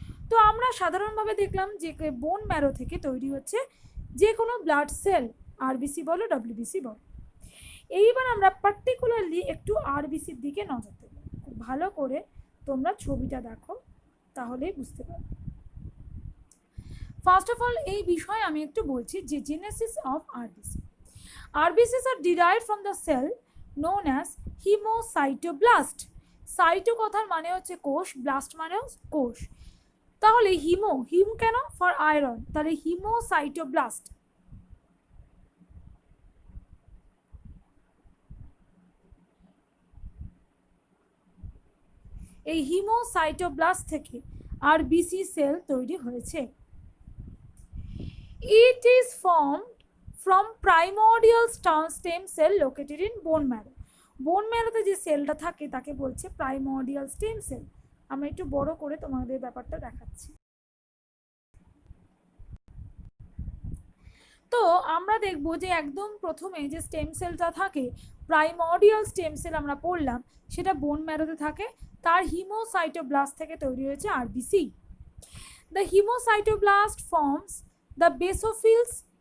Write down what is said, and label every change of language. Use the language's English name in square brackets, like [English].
[Bangla] তো আমরা সাধারণভাবে দেখলাম যে বোন ম্যারো থেকে তৈরি হচ্ছে যে কোনো ব্লাড সেল, আরবিসি বলো ডব্লিউবিসি বলো। এইবার আমরা পার্টিকুলারলি একটু আরবিসির দিকে নজর দেব। খুব ভালো করে তোমরা ছবিটা দেখো, তাহলেই বুঝতে পারবে। ফার্স্ট অফ অল এই বিষয়ে আমি একটু বলছি যে [English] Genesis of RBC. RBCs are derived from the cell known as hemocytoblast. [Bangla] Cyto কথার মানে হচ্ছে কোষ, ব্লাস্ট মানেও কোষ। তাহলে হিম কেন? [English] For iron, তাহলে hemocytoblast. [Bangla] এই হিমোসাইটোব্লাস্ট থেকে আরবিসি সেল তৈরি হয়েছে। [English] It is formed from primordial stem cell located in bone marrow. [Bangla] বোন ম্যারোতে যে সেলটা থাকে তাকে বলছে প্রাইমর্ডিয়াল স্টেম সেল। আমি একটু বড় করে তোমাদের ব্যাপারটা দেখাচ্ছি। তো আমরা দেখব যে একদম প্রথমে যে স্টেম সেলটা থাকে, প্রাইমর্ডিয়াল স্টেম সেল আমরা পড়লাম, সেটা বোন ম্যারোতে থাকে, তার হিমোসাইটোব্লাস্ট থেকে তৈরি হয়েছে RBC. [English] The hemocytoblast forms the basophils